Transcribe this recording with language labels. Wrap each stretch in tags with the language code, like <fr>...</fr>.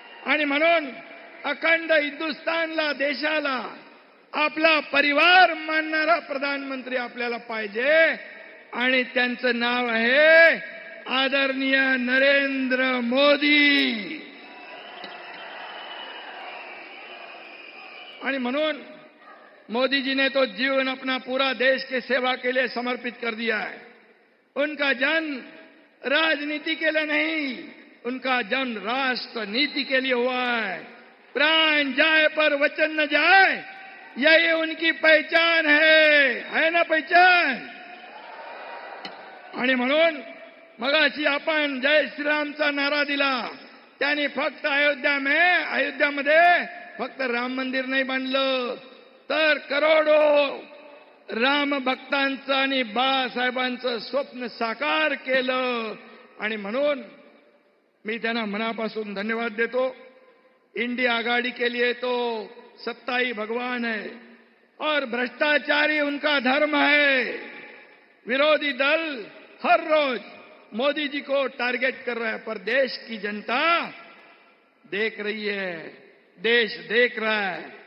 <mr>आणि म्हणून अखंड हिंदुस्थानला, देशाला आपला परिवार मानणारा प्रधानमंत्री आपल्याला पाहिजे. आणि त्यांचं नाव आहे आदरणीय नरेंद्र मोदी. आणि म्हणून</mr> <hi>मोदी जी ने तो जीवन अपना पूरा देश के सेवा के लिए समर्पित कर दिया है. उनका जन्म राजनीति के लिए नहीं, उनका जन्म राष्ट्र नीति के लिए हुआ है. प्राण जाए पर वचन न जाए, यही उनकी पहचान है ना पहचान.</hi> <mr>आणि म्हणून मगाशी आपण जय श्रीरामचा नारा दिला. त्यांनी फक्त अयोध्यामध्ये फक्त राम मंदिर नाही बांधलं, तर करोडो राम भक्तांचं आणि बाळासाहेबांचं स्वप्न साकार केलं. आणि म्हणून मी त्यांना मनापासून धन्यवाद देतो.</mr> <hi>इंडिया आघाडी के लिए तो सत्ता ही भगवान है और भ्रष्टाचारी उनका धर्म है. विरोधी दल हर रोज मोदी जी को टारगेट कर रहा है, पर देश की जनता देख रही है, देश देख रहा है.</hi>